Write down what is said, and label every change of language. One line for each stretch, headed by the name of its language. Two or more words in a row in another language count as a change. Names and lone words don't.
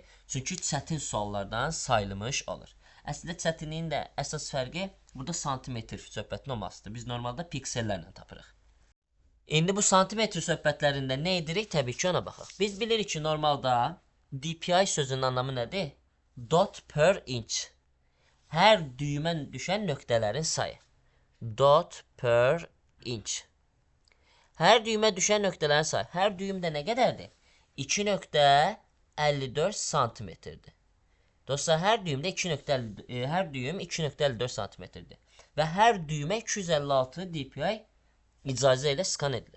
Azerbaijani: Çünki çətin suallardan sayılmış olur. Əslində çətinliyin də əsas fərqi burada santimetr söhbətin olmasıdır. Biz normalda piksellərlə tapırıq. İndi bu santimetr söhbətlərində nə edirik? Təbii ki, ona baxaq. Biz bilirik ki, normalda dpi sözünün anlamı nədir?
English: Dot per inch.
Azerbaijani: Hər düymə düşən nöqtələrin sayı.
English: Dot per inch.
Azerbaijani: Hər düymə düşən nöqtələrin sayı. Hər düym də nə qədərdir? 2,54 santimetrdir. Dostlar, hər düym 2,54 santimetrdir. Və hər düymə 256 dpi icazə ilə skan edilir.